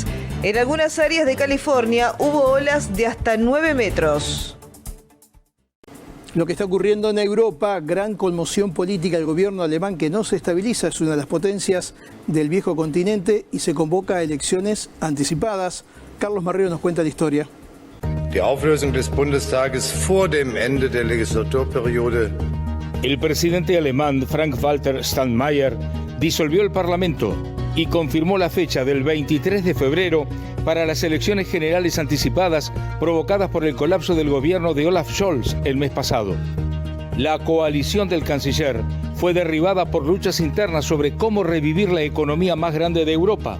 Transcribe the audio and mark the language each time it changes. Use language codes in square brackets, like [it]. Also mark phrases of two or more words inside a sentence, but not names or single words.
[es] En algunas áreas de California hubo olas de hasta 9 metros. Lo que está ocurriendo en Europa, gran conmoción política. El gobierno alemán, que no se estabiliza, es una de las potencias del viejo continente y se convoca a elecciones anticipadas. Carlos Marrero nos cuenta la historia. [de] Die Auflösung des Bundestages vor dem Ende der Legislaturperiode. [es] El presidente alemán Frank-Walter Steinmeier disolvió el Parlamento y confirmó la fecha del 23 de febrero para las elecciones generales anticipadas provocadas por el colapso del gobierno de Olaf Scholz el mes pasado. La coalición del canciller fue derribada por luchas internas sobre cómo revivir la economía más grande de Europa.